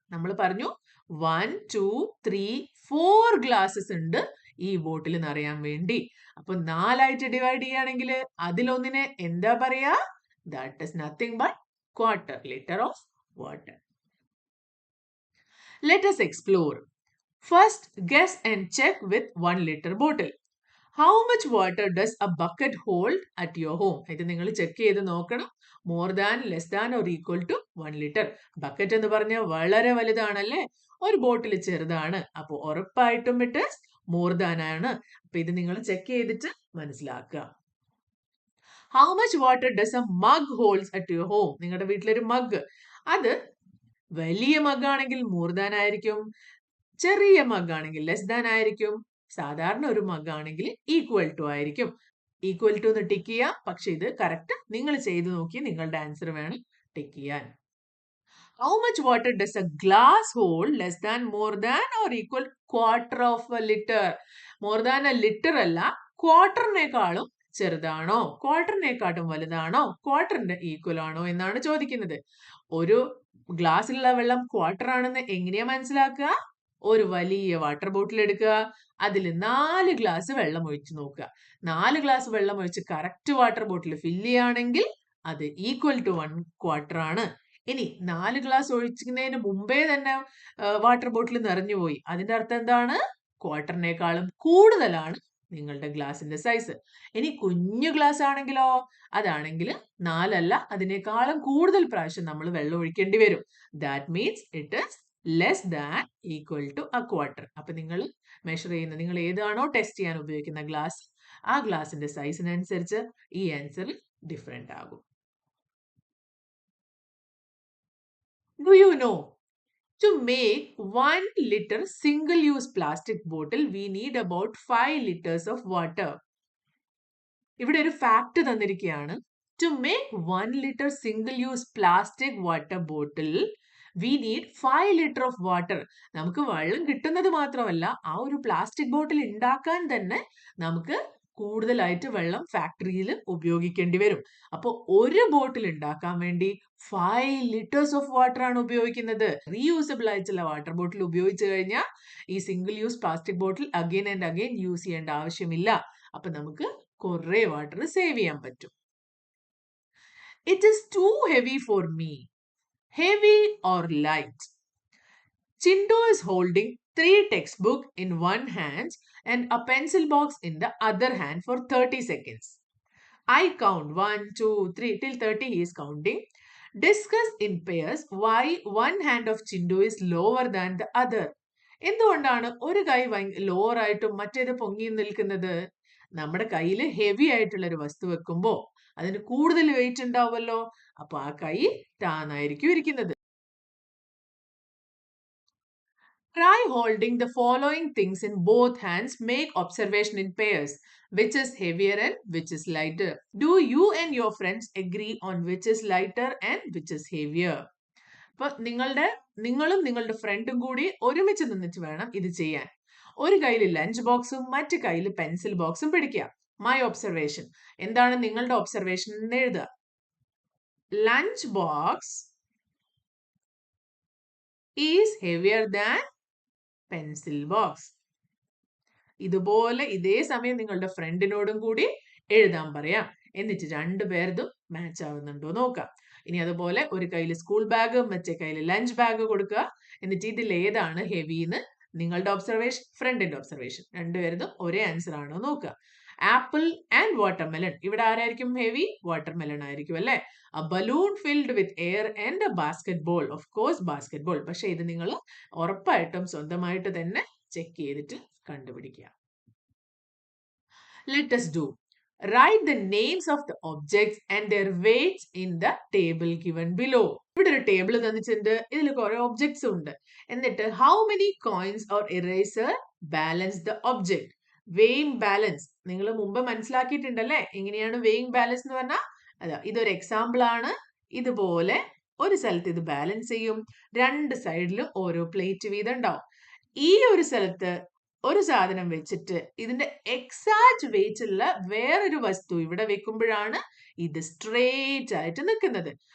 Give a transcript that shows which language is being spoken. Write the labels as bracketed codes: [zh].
[ml] നമ്മൾ പറഞ്ഞു 1, 2, 3, 4 ഗ്ലാസസ് ഉണ്ട് ഈ ബോട്ടിൽ നിറയാൻ വേണ്ടി. അപ്പൊ 4 ആയിട്ട് ഡിവൈഡ് ചെയ്യുകയാണെങ്കിൽ അതിലൊന്നിനെ എന്താ പറയാ? [en] That is nothing but quarter litre of water. Let us explore. First, guess and check with 1 liter bottle. How much water does a bucket hold at your home? [ml] ഇത് നിങ്ങൾ ചെക്ക് ചെയ്ത് നോക്കണം. More than, less than or equal to 1 litre. Bucket എന്ന് പറഞ്ഞാൽ വളരെ വലുതാണല്ലേ, ഒരു ബോട്ടിൽ ചെറുതാണ്. അപ്പോൾ ഉറപ്പായിട്ടും ഇട്ട് മോർ ദാൻ ആണ്. അപ്പൊ ഇത് നിങ്ങൾ ചെക്ക് ചെയ്തിട്ട് മനസ്സിലാക്കുക. [en] How much water does a mug holds at your home? [ml] നിങ്ങളുടെ വീട്ടിലൊരു മഗ്, അത് വലിയ മഗ് ആണെങ്കിൽ മോർ ദാൻ ആയിരിക്കും, ചെറിയ മഗ് ആണെങ്കിൽ ലെസ് ദാൻ ആയിരിക്കും, സാധാരണ ഒരു മഗ് ആണെങ്കിൽ ഈക്വൽ ടു ആയിരിക്കും. ഈക്വൽ ടു എന്ന് ടിക്ക് ചെയ്യാം, പക്ഷെ ഇത് കറക്റ്റ് നിങ്ങൾ ചെയ്തു നോക്കി നിങ്ങളുടെ ആൻസർ വേണം ടിക്ക് ചെയ്യാൻ. [en] How much water does a glass hold? Less than, more than or equal? Quarter of a liter. More than a liter [ml] അല്ല, ക്വാർട്ടറിനേക്കാളും ചെറുതാണോ, ക്വാർട്ടറിനെക്കാട്ടും വലുതാണോ, ക്വാർട്ടറിന്റെ ഈക്വൽ ആണോ എന്നാണ് ചോദിക്കുന്നത്. ഒരു ഗ്ലാസ്സിലുള്ള വെള്ളം ക്വാർട്ടർ ആണെന്ന് എങ്ങനെയാ മനസ്സിലാക്കുക? ഒരു വലിയ വാട്ടർ ബോട്ടിൽ എടുക്കുക, അതിൽ 4 ഗ്ലാസ് വെള്ളം ഒഴിച്ചു നോക്കുക. 4 ഗ്ലാസ് വെള്ളം ഒഴിച്ച് കറക്റ്റ് വാട്ടർ ബോട്ടിൽ ഫില്ല് ചെയ്യുകയാണെങ്കിൽ അത് ഈക്വൽ ടു 1/4 ആണ്. ഇനി 4 ഗ്ലാസ് ഒഴിക്കുന്നതിന് മുമ്പേ തന്നെ വാട്ടർ ബോട്ടിൽ നിറഞ്ഞുപോയി. അതിന്റെ അർത്ഥം എന്താണ്? ക്വാർട്ടറിനേക്കാളും കൂടുതലാണ് നിങ്ങളുടെ ഗ്ലാസിന്റെ സൈസ്. ഇനി കുഞ്ഞു ഗ്ലാസ് ആണെങ്കിലോ, അതാണെങ്കിൽ 4 അല്ല, അതിനേക്കാളും കൂടുതൽ പ്രാവശ്യം നമ്മൾ വെള്ളം ഒഴിക്കേണ്ടി വരും. [en] That means it is less than equal to a quarter. [ml] അപ്പൊ നിങ്ങൾ മെഷർ ചെയ്യുന്ന, നിങ്ങൾ ഏതാണോ ടെസ്റ്റ് ചെയ്യാൻ ഉപയോഗിക്കുന്ന ഗ്ലാസ്, ആ ഗ്ലാസിന്റെ സൈസിനനുസരിച്ച് ഈ ആൻസർ ഡിഫറെന്റ് ആകും. [en] Do you know? To make 1 liter single-use plastic bottle, we need about 5 liters of water. [ml] ഇവിടെ ഒരു ഫാക്ട് തന്നിരിക്കുകയാണ്. [en] To make 1 liter single-use plastic water bottle, we need 5 liter of water. [ml] നമുക്ക് വെള്ളം കിട്ടുന്നത് മാത്രമല്ല, ആ ഒരു പ്ലാസ്റ്റിക് ബോട്ടിൽ ഉണ്ടാക്കാൻ തന്നെ നമുക്ക് കൂടുതലായിട്ട് വെള്ളം ഫാക്ടറിയിൽ ഉപയോഗിക്കേണ്ടി വരും. അപ്പോൾ ഒരു ബോട്ടിൽ ഉണ്ടാക്കാൻ വേണ്ടി 5 liters ഓഫ് വാട്ടർ ആണ് ഉപയോഗിക്കുന്നത്. റീയൂസബിൾ ആയിട്ടുള്ള വാട്ടർ ബോട്ടിൽ ഉപയോഗിച്ചു കഴിഞ്ഞാൽ ഈ single use plastic bottle again and again use ചെയ്യേണ്ട ആവശ്യമില്ല. അപ്പൊ നമുക്ക് കുറെ വാട്ടർ സേവ് ചെയ്യാൻ പറ്റും. [en] It is too heavy for me. Heavy or light? Chindu is holding 3 textbooks in one hand and a pencil box in the other hand for 30 seconds. I count 1, 2, 3 till 30 he is counting. Discuss in pairs why one hand of Chindu is lower than the other. [ml] എന്തുകൊണ്ടാണ് ഒരു കൈ lower ആയിട്ടും മറ്റേത് പൊങ്ങി നിൽക്കുന്നത്? നമ്മുടെ കയ്യിൽ heavy ആയിട്ടുള്ള ഒരു വസ്തു വെക്കുമ്പോൾ അതിന് കൂടുതൽ വെയിറ്റ് ഉണ്ടാവുമല്ലോ, അപ്പൊ ആ കൈ താന്നായിരിക്കും ഇരിക്കുന്നത്. Try holding the following things in both hands. Make observation in pairs. Which is heavier and which is lighter? Do you and your friends agree on which is lighter and which is heavier? അപ്പൊ നിങ്ങളും നിങ്ങളുടെ ഫ്രണ്ടും കൂടി ഒരുമിച്ച് നിന്നിട്ട് വേണം ഇത് ചെയ്യാൻ. ഒരു കയ്യിൽ ലഞ്ച് ബോക്സും മറ്റു കയ്യിൽ പെൻസിൽ ബോക്സും പിടിക്കുക. മൈ ഒബ്സർവേഷൻ, എന്താണ് നിങ്ങളുടെ ഒബ്സർവേഷൻ എന്ന് എഴുതുക. [en] Lunch box is heavier than pencil box. [ml] ഇതുപോലെ ഇതേ സമയം നിങ്ങളുടെ ഫ്രണ്ടിനോടും കൂടി എഴുതാൻ പറയാം. എന്നിട്ട് രണ്ടുപേർതും മാച്ച് ആവുന്നുണ്ടോ നോക്കാം. ഇനി അതുപോലെ ഒരു കയ്യിൽ സ്കൂൾ ബാഗ് മറ്റേ കയ്യിൽ ലഞ്ച് ബാഗ് കൊടുക്കുക. എന്നിട്ട് ഇതിൽ ഏതാണ് ഹെവിന്ന് നിങ്ങളുടെ ഒബ്സർവേഷൻ, ഫ്രണ്ടിന്റെ ഒബ്സർവേഷൻ, രണ്ടുപേർതും ഒരേ ആൻസർ ആണോ നോക്കുക. ആപ്പിൾ ആൻഡ് വാട്ടർമെലൺ, ഇവിടെ ആരായിരിക്കും ഹെവി? വാട്ടർമെലൺ ആയിരിക്കും അല്ലെ. [en] A balloon filled with air and a basketball. Of course basketball. [ml] പക്ഷെ ഇത് നിങ്ങൾ ഉറപ്പായിട്ടും സ്വന്തമായിട്ട് തന്നെ ചെക്ക് ചെയ്തിട്ട് കണ്ടുപിടിക്കുക. [en] Let us do. Write the names of the objects and their weights in the table given below. [ml] ഇവിടെ ഒരു ടേബിൾ തന്നിട്ടുണ്ട്, ഇതിൽ കുറെ ഒബ്ജക്ട്സ് ഉണ്ട്. [en] എന്നിട്ട് how many coins or eraser balance the object? [ml] Weighing balance നിങ്ങൾ മുമ്പ് മനസ്സിലാക്കിയിട്ടുണ്ടല്ലേ, എങ്ങനെയാണ് weighing balance എന്ന് പറഞ്ഞാൽ? അതാ ഇതൊരു എക്സാമ്പിൾ ആണ്. ഇതുപോലെ ഒരു സ്ഥലത്ത് ഇത് ബാലൻസ് ചെയ്യും, രണ്ട് സൈഡിലും ഓരോ പ്ലേറ്റ് വീതം ഉണ്ടാവും. ഈ ഒരു സ്ഥലത്ത് ഒരു സാധനം വെച്ചിട്ട് ഇതിന്റെ എക്സാക്ട് വെയിറ്റ് ഉള്ള വേറൊരു വസ്തു ഇവിടെ വെക്കുമ്പോഴാണ് ഇത് സ്ട്രേറ്റ് ആയിട്ട് നിൽക്കുന്നത്.